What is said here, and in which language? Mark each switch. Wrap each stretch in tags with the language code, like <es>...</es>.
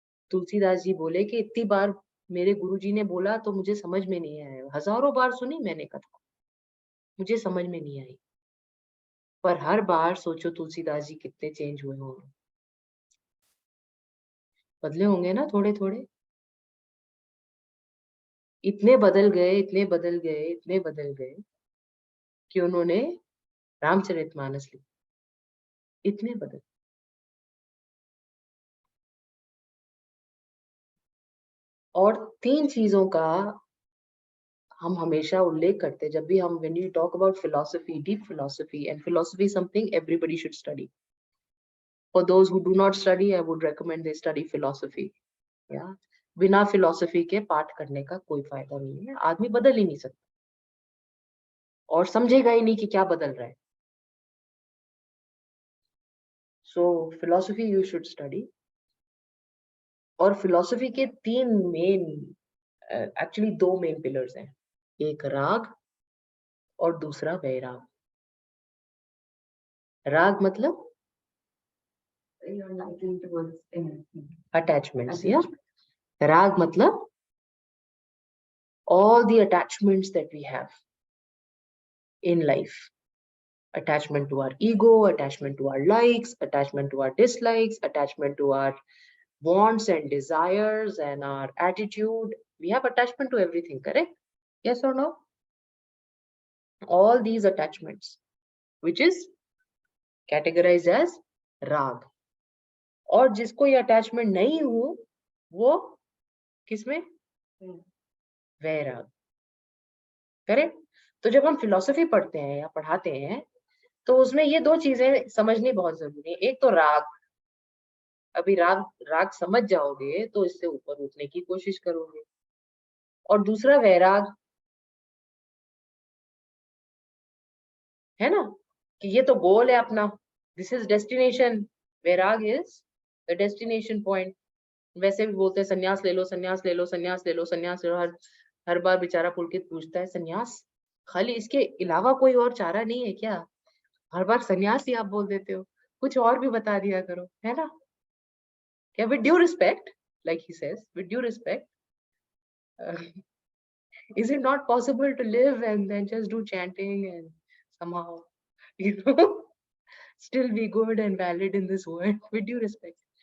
<hi>तुलसीदास जी बोले कि इतनी बार मेरे गुरुजी ने बोला तो मुझे समझ में नहीं आया, हजारों बार सुनी मैंने कथा, मुझे समझ में नहीं आई, पर हर बार सोचो तुलसीदास जी कितने चेंज हुए होंगे, बदले होंगे ना थोड़े थोड़े। इतने बदल गए, इतने बदल गए, इतने बदल गए कि उन्होंने रामचरितमानस लिखा, इतने बदल। और 3 चीजों का हम हमेशा उल्लेख करते हैं जब भी हम,</hi> <en>when you talk about philosophy, deep philosophy, and philosophy is something everybody should study. For those who do not study, I would recommend they study philosophy.</en> <hi>Yeah, बिना philosophy के पाठ करने का कोई फायदा नहीं है, आदमी बदल ही नहीं सकता और समझेगा ही नहीं कि क्या बदल रहा है।</hi> <en>So philosophy you should study.</en> <hi>और philosophy के 3 मेन, एक्चुअली 2 मेन पिलर्स हैं, एक राग और दूसरा वैराग। राग मतलब</hi> <en>You're liking towards anything.</en> <hi>Attachments, या</hi> <en>Rag</en> <hi>matlab</hi> <en>all the attachments that we have in life. Attachment to our ego, attachment to our likes, attachment to our dislikes, attachment to our wants and desires and our attitude. We have attachment to everything, correct? Yes or no? All these attachments, which is categorized as rag.</en> <hi>और जिसको ये attachment नहीं हो, वो किसमें? वैराग. Correct? तो जब हम फिलॉसफी पढ़ते हैं या पढ़ाते हैं तो उसमें ये दो चीजें समझनी बहुत जरूरी है. एक तो राग, अभी राग समझ जाओगे तो इससे ऊपर उठने की कोशिश करोगे. और दूसरा वैराग है ना, कि ये तो गोल है अपना,</hi> <en>This is destination.</en> <hi>Vairag</hi> <en>Is the destination point.</en> <hi>वैसे भी बोलते हैं संन्यास ले लो, संन्यास ले लो, संन्यास ले लो, संन्यास ले लो. हर बार बेचारा पुलकित पूछता है संन्यास, खाली इसके अलावा कोई और चारा नहीं है क्या? हर बार संन्यास ही आप बोल देते हो, कुछ और भी बता दिया करो, है ना? क्या?</hi> <en>With due respect, like he says, with due respect, is it not possible to live and then just do chanting and somehow, you know, still be good and valid in this world? With due respect.</en>